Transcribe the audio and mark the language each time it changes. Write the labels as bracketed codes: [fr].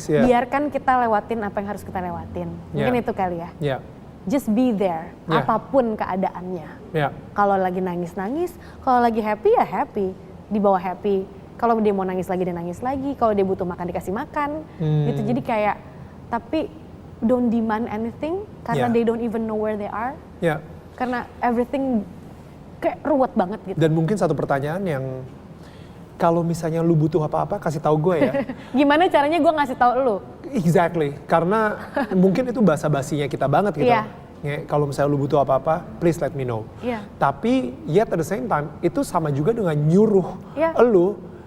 [id] biarkan kita lewatin apa yang harus kita lewatin. Mungkin itu kali ya. [en] Just be there, [id] apapun keadaannya. Kalau lagi nangis, kalau lagi happy ya happy, dibawa happy. Kalau dia mau nangis lagi, dia nangis lagi. Kalau dia butuh makan, dikasih makan. Gitu. Jadi kayak, tapi [en] don't demand anything [id] karena [en] they don't even know where they are. [id] Karena everything kayak ruwet banget gitu. Dan mungkin satu pertanyaan yang kalau misalnya lu butuh apa-apa kasih tahu gue ya. Gimana caranya gue ngasih tahu lu? Exactly, karena mungkin itu basa-basinya kita banget gitu. Kalau misalnya lu butuh apa-apa, [en] please let me know. [id] Tapi [en] yet at the same time [id] itu sama juga dengan nyuruh lu.